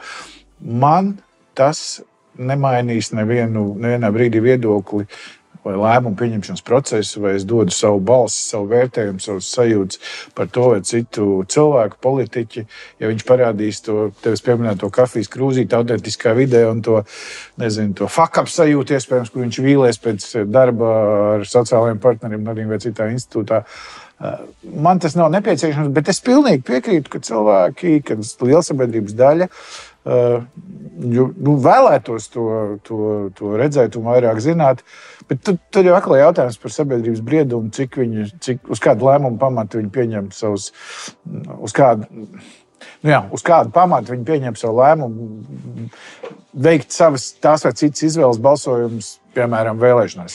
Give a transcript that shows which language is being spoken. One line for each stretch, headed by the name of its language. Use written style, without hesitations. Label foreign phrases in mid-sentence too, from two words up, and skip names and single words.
Latvian: Man tas nemainīs nevienā brīdī viedokli vai lēmumu pieņemšanas procesu, vai es dodu savu balsi, savu vērtējumu, savus sajūtas par to vai citu cilvēku, politiķi, ja viņš parādīs to tevis pieminēto kafijas krūzīti autentiskā vidē un to, nezinu, to fuck-up sajūtu, iespējams, kur viņš vīlies pēc darba ar sociālajiem partneriem vai citā institūtā. Man tas nav nepieciešams, bet es pilnīgi piekrītu, ka cilvēki, kad liela sabiedrības daļa vēlētos to redzēt un vairāk zināt, bet tad jau atkal jautājums par sabiedrības briedumu, cik uz kādu lēmumu pamatu viņi pieņem savus, uz kādu pamatu viņi pieņem savu lēmumu, veikt savas tās vai citas izvēles balsojumus, piemēram, vēlēšanās.